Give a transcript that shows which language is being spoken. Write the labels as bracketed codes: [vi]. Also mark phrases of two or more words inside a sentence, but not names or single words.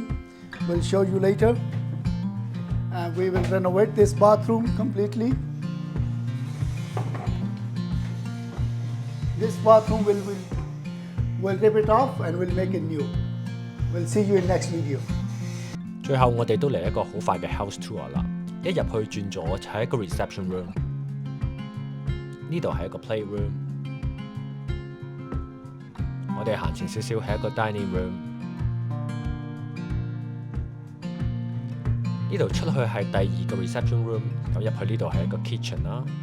[en] We'll show you later. And we will renovate this bathroom completely. This bathroom we'll rip it off and we'll make it new. We'll see you in next video. [yue] 最後我哋都嚟一個好快嘅 [en] house tour [yue] 啦。一入去轉左就係一個 [en] reception room， [yue] 呢度係一個 playroom。我哋行前少少係一個 [en] dining room。 [yue] 呢度出去係第二個 [en] reception room， [yue] 咁入去呢度係一個 kitchen 啦。